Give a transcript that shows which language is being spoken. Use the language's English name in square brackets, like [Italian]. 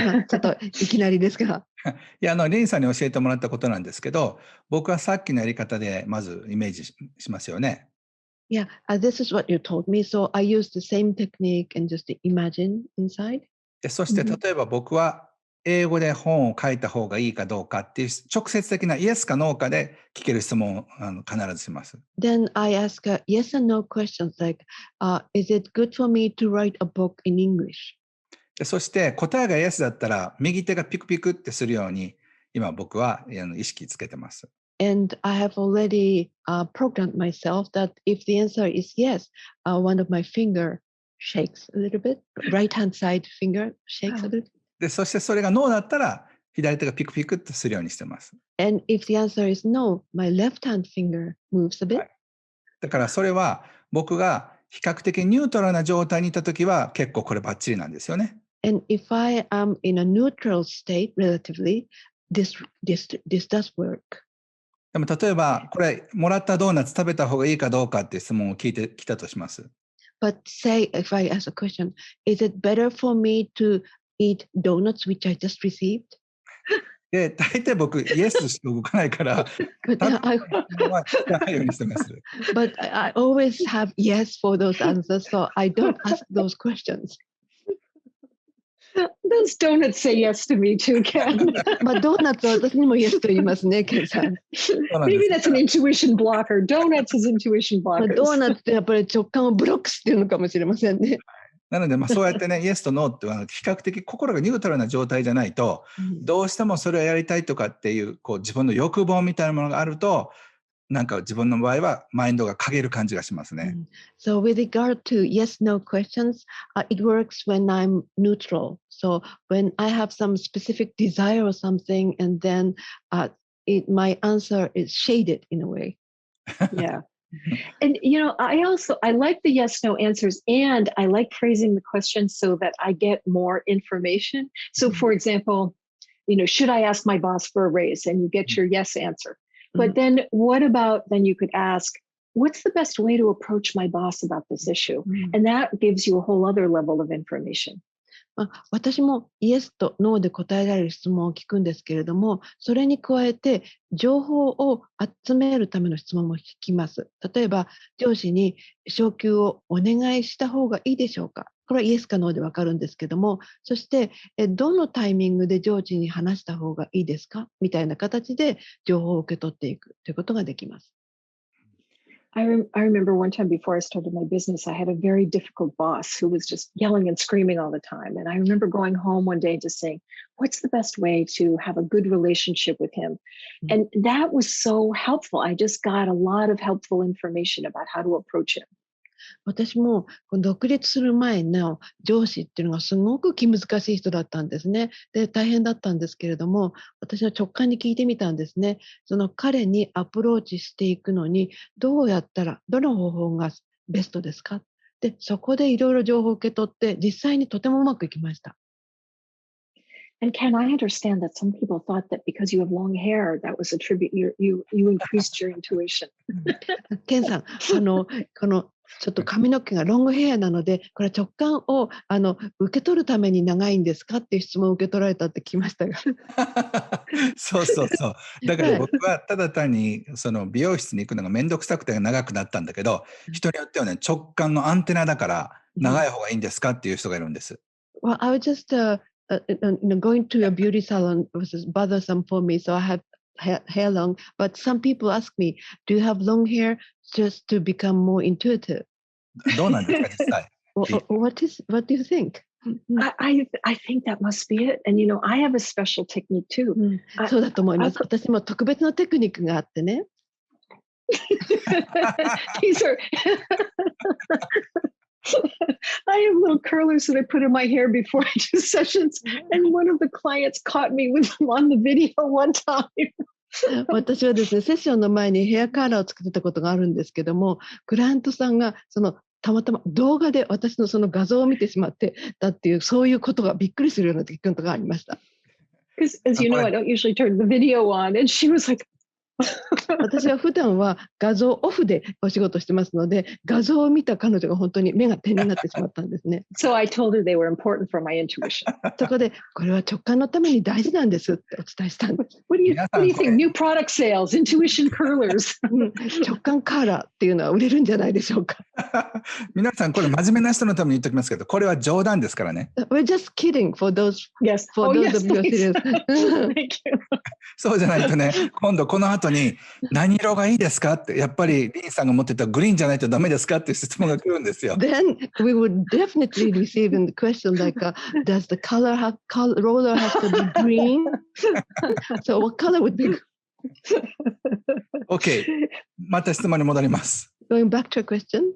[Japanese] ちょっといきなりですが。いや、リンさんに教えてもらったことなんですけど、僕はさっきのやり方でまずイメージしますよね。 [English] Yeah, this is what you told me. So I use the same technique and just imagine inside. [Japanese] でそして例えば僕は英語で本を書いた方がいいかどうかっていう直接的なイエスかノーかで聞ける質問を必ずします。 [English] Then I ask yes and no questions like, is it good for me to write a book in English? [Japanese] でそして答えがイエスだったら右手がピクピクってするように今僕は意識つけてます。 [English] And I have already programmed myself that if the answer is yes, one of my finger shakes a little bit. Right hand side finger shakes a little bit. [Japanese] でそしてそれがノーだったら左手がピクピクってするようにしてます。 [English] And if the answer is no, my left hand finger moves a bit. [Japanese] だからそれは僕が比較的ニュートラルな状態にいたときは結構これバッチリなんですよね。 [English] And if I am in a neutral state relatively, this does work. [Japanese] でも例えばこれもらったドーナツ食べた方がいいかどうかっていう質問を聞いてきたとします。 [English] But say if I ask a question, is it better for me to eat donuts which I just received? [Japanese] で、大体僕、イエスしか動かないから、 [English] But [Japanese] は聞かないようにしてます。 [English] but I always have yes for those answers, so I don't ask those questions. Those donuts say yes to me too, Ken. [Japanese] まあドーナツは私にも yes と言いますね、ケンさん。 [English] Maybe that's an intuition blocker. Donuts is intuition blockers. [Japanese] ドーナツってやっぱり直感をブロックしてるのかもしれませんね。なので、そうやってね、イエスとノーって比較的心がニュートラルな状態じゃないと、どうしてもそれをやりたいとかっていう、自分の欲望みたいなものがあると、なんか自分の場合はマインドが陰る感じがしますね。 [English] So with regard to yes, no questions, it works when I'm neutral. So when I have some specific desire or something, and then my answer is shaded in a way. Yeah. And I like the yes no answers, and I like phrasing the question so that I get more information. So for example, should I ask my boss for a raise? And you get your yes answer. But then what about, then you could ask, what's the best way to approach my boss about this issue? And that gives you a whole other level of information. [Japanese] 私もイエスとノーで答えられる質問を聞くんですけれども、それに加えて情報を集めるための質問も聞きます。例えば上司に昇給をお願いした方がいいでしょうか。これはイエスかノーでわかるんですけども、そしてどのタイミングで上司に話した方がいいですかみたいな形で情報を受け取っていくということができます。 [English] I remember one time before I started my business, I had a very difficult boss who was just yelling and screaming all the time. And I remember going home one day and just saying, what's the best way to have a good relationship with him? And that was so helpful. I just got a lot of helpful information about how to approach him. [Japanese] 私も独立する前の上司っていうのがすごく気難しい人だったんですね。で、大変だったんですけれども、私の直感に聞いてみたんですね。その彼にアプローチしていくのに、どうやったら、どの方法がベストですか？で、そこでいろいろ情報を受け取って、実際にとてもうまくいきました。 [English] And Ken, I understand that some people thought that because you have long hair, that was a tribute. You increased your intuition. [Japanese] ケンさん、このちょっと髪の毛がロングヘアなので、これは直感を受け取るために長いんですかっていう質問を受け取られたって聞きましたが。そうそうそう。だからはい。僕はただ単にその美容室に行くのがめんどくさくて長くなったんだけど、人によってはね、直感のアンテナだから長い方がいいんですかっていう人がいるんです。 [English] Well, I was just going to a beauty salon was bothersome for me, so I have hair long. But some people ask me, "Do you have long hair just to become more intuitive?" [Japanese] どうなんですか、実際。 [English] What do you think? I think that must be it. And I have a special technique too. [Japanese] そうだと思います。私も特別なテクニックがあってね。 [English] These are I have little curlers that I put in my hair before I do sessions, and one of the clients caught me with them on the video one time. [Japanese] 私はですね、セッションの前にヘアカーラーをつけてたことがあるんですけども、クライアントさんがたまたま動画で私のその画像を見てしまってたっていう、そういうことがびっくりするようなことがありました。 [English] Because as you know, I don't usually turn the video on, and she was like, [Japanese] 私は普段は画像オフでお仕事してますので、画像を見た彼女が本当に目が点になってしまったんですね。 [English] so I told her they were important for my intuition. [Japanese] そこで、これは直感のために大事なんですってお伝えしたんです。 [English] What do you think? New product sales, intuition curlers. [Japanese] 直感カーラーっていうのは売れるんじゃないでしょうか。皆さん、これ真面目な人のために言っておきますけど、これは冗談ですからね。 [English] We're just kidding for those Yes. for Oh, those yes, of you please. serious. Thank you. [Japanese] そうじゃないとね、今度この後に何色がいいですかって、やっぱりリンさんが持ってたグリーンじゃないとダメですかっていう質問が来るんですよ。 [English] Then we would definitely receive a question like, does the roller have to be green? So what color would be [Japanese] OK。 また質問に戻ります。 [English] going back to a question?